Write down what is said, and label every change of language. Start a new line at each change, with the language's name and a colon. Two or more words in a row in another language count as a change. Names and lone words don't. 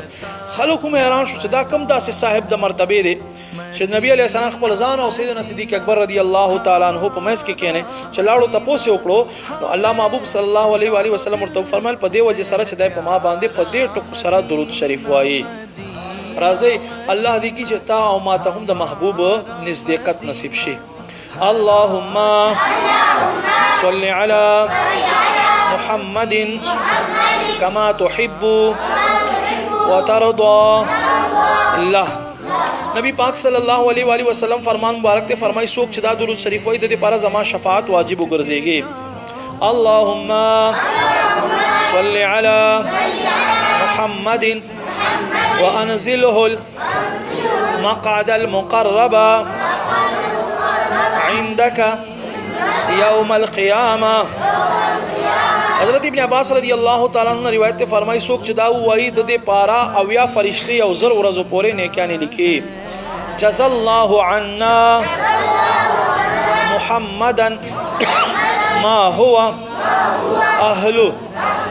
Pashto: خلکو مې حیران شو چې دا کم داسې صاحب د مرتبه دی چې نبی
Arabic: علیہ السلام
Pashto: خپل ځان او سیدنا صدیق اکبر
Arabic: رضی الله تعالی عنہ
Pashto: په منځ کې کېنه. چې لاړو تاسو وکړو نو الله محبوب
Arabic: صلی الله علیه و آله وسلم
Pashto: ورته فرمایل په دې وجه سره چې دای په ما باندې په دې ټکو سره درود شریف وایي. راځي الله دې کی چې تا او ما ته هم د محبوب نزدېکت نصیب شي.
Arabic: اللهم صل علی محمد كما تحب وترضى.
Pashto: الله نبی پاک
Arabic: صلی الله علیه و آله وسلم
Pashto: فرمان مبارک ته فرمای څوک چې دا درود شریف وایي د دې لپاره زما شفاعت واجب وګرځيږي.
Arabic: اللهم صل علی محمد وانزله المقعد المقرب عندك يوم القيامه.
Pashto: حضرت ابن عباس
Arabic: رضی الله تعالی عنہ
Pashto: روایت فرمایي څوک چې دا وایي د دې پارا او یا فرشتي او زر ورځو پورې نیکانه لیکي.
Arabic: جزا الله عنا محمدا ما هو اهله